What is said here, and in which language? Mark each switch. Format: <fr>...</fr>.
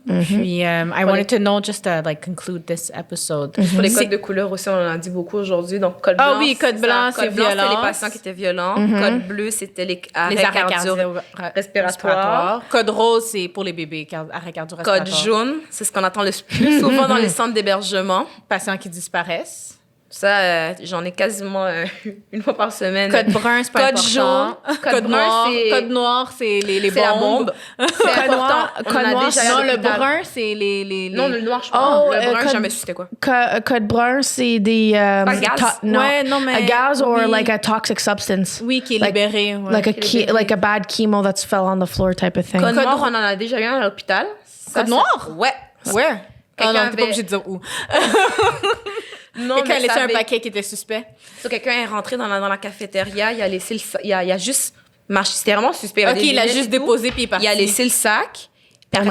<en>Puis, I wanted to know, just to like, conclude this episode.</en> <fr>Pour les codes de couleur aussi, on en a dit beaucoup aujourd'hui. Donc, code blanc. Ah oui, code blanc, c'est violent. C'était les patients qui étaient violents. Code bleu, c'était les arrêts cardio-respiratoires. Code rose, c'est pour les bébés, arrêt cardio-respiratoire. Code jaune, c'est ce qu'on entend le plus souvent dans les centres d'hébergement. Patients qui disparaissent. Ça, j'en ai quasiment une fois par semaine. Code brun, c'est pas code important. Code noir, c'est... Code noir, c'est les c'est la bombe. C'est important. Code noir, non, le brun, c'est les... Non, le noir, je crois. Le brun, code, jamais su c'était quoi. Code brun, c'est des... gaz. Ouais, non, mais...</fr> <en>A gas or</en> <fr>oui.</fr> <en>like a toxic substance.</en> <fr>Oui, qui est libéré. Ouais.</fr> <en>Like a bad chemo that's fell on the floor type of thing.</en> <fr>Code noir, on en a déjà eu un à l'hôpital. Code noir? Ouais. Where? Ah non, t'es pas avait- obligé de dire où. Non, Quelqu'un a mais laissé ça un avait- paquet qui était suspect. So, quelqu'un est rentré dans la cafétéria, il a laissé il a juste marché. C'était vraiment suspect. OK, il a juste déposé puis il est parti. Il a laissé le sac. Puis après</fr>